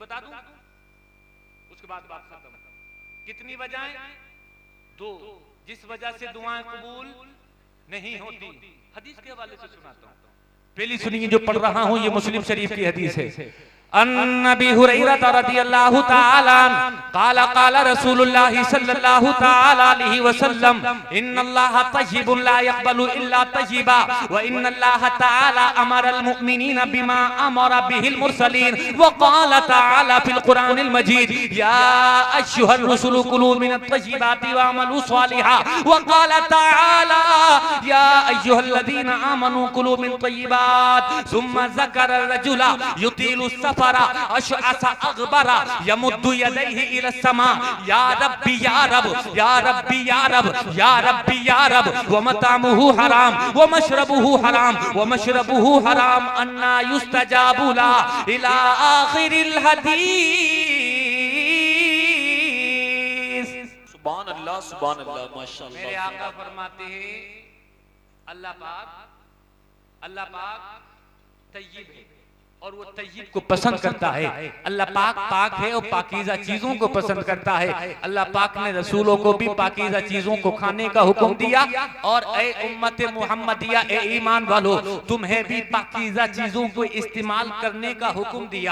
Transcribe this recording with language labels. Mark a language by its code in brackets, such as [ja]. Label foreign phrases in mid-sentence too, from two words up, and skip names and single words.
[hi] बता दूं, उसके बाद बात खत्म। कितनी वजहें? 2 जिस वजह से दुआएं कबूल नहीं होती। हदीस के हवाले से सुनाता हूं, पहली सुनिए जो पढ़ रहा हूं, ये मुस्लिम शरीफ की हदीस है। [ar] عن النبي هريرة رضي الله تعالى قال قال رسول الله صلى الله تعالى عليه وسلم إن الله طيب لا يقبل إلا طيبا وإن الله تعالى أمر المؤمنين بما أمر به المرسلين وقال تعالى في القرآن المجيد يا أيها الرسل كلوا من الطيبات واعملوا صالحا وقال تعالى يا أيها الذين آمنوا كلوا من طيبات ثم ذكر رجلا يطيل سفرا أشعث أغبر يمد يديه إلى سماء يا ربي يا رب يا ربي يا رب يا ربي يا رب ومطعمه حرام ومشربه حرام ومشربه حرام أنى يستجاب لا إلى آخر الحديث. سبحان الله ما شاء الله. [hi] मेरे आका फरमाते हैं अल्लाह पाक तय्यब है और वो तय्यब को पसंद करता है। अल्लाह पाक पाक है और पाकीज़ा चीजों को पसंद करता है। अल्लाह पाक ने रसूलों को भी पाकीज़ा चीजों को खाने का हुक्म दिया और ए उम्मत मुहम्मदिया ए ईमान वालो तुम्हें भी पाकीज़ा चीजों को इस्तेमाल करने का हुक्म दिया।